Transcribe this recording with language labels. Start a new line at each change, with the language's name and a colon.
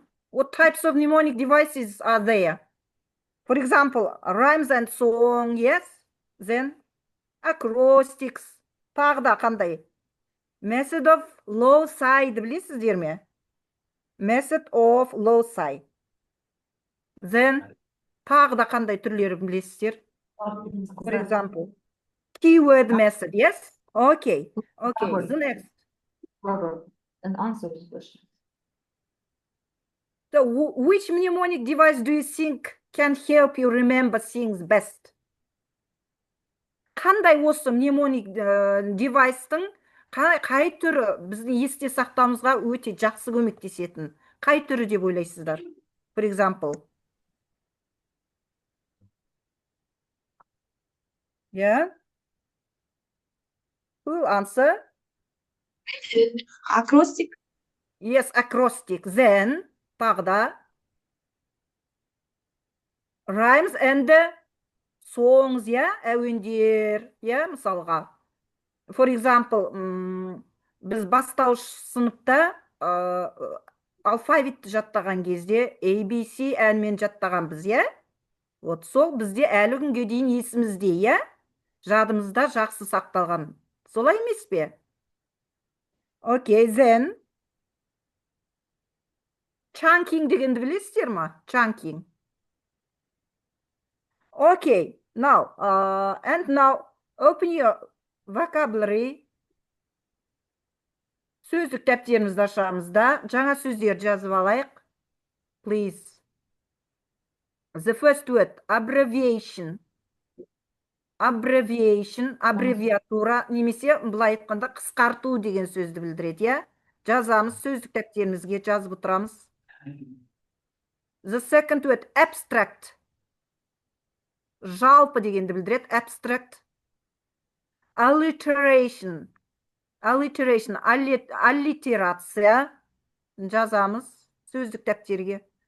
English: What types of mnemonic devices are there? For example, rhymes and song, yes?
Kazakh: Then acrostics. Тағы да қандай?
English: Method of loci
Kazakh: білесіздер ме?
English: Method of loci.
Kazakh: Then тағы да қандай түрлері білесіздер?
English: For example, keyword method, yes? Okay. The next. An answer to the question. So, which mnemonic device do you think can help you remember things best?
Kazakh: Қандай осы mnemonic девайстың қай түрі біздің есте сақтауымызға өте жақсы көмектесетін? Қай түрі деп ойлайсыздар?
English: For example. Yeah? Who will answer?
Kazakh: Акростик.
English: Yes, acrostic.
Kazakh: Then, тағы да.
English: Rhymes and songs, yeah?
Kazakh: Әуендер, yeah? Мысалға. For example, біз бастауыш сыныпта алфавитті жаттаған кезде ABC әнмен жаттағанбыз, yeah? Вот сол бізде әлі күнге дейін есімізде, yeah? Жадымызда жақсы сақталған. Солай емес пе?
English: Okay, then chunking
Kazakh: дегенді білесіздер ма?
English: Chunking. Okay, now, and now open your vocabulary.
Kazakh: Сөздік дәптерімізді ашамызда. Жаңа сөздер жазып алайық.
English: Please. The first word, abbreviation.
Kazakh: Abbreviation, аббревиатура, немесе былай айтқанда қысқарту деген сөзді білдіреді, иә? Жазамыз, сөздік дәптерімізге жазып отырамыз.
English: The second word, abstract.
Kazakh: Жалпы дегенді білдіреді, abstract.
English: Alliteration. Alliteration, аллитерация.
Kazakh: жазамыз сөздік дәптерге.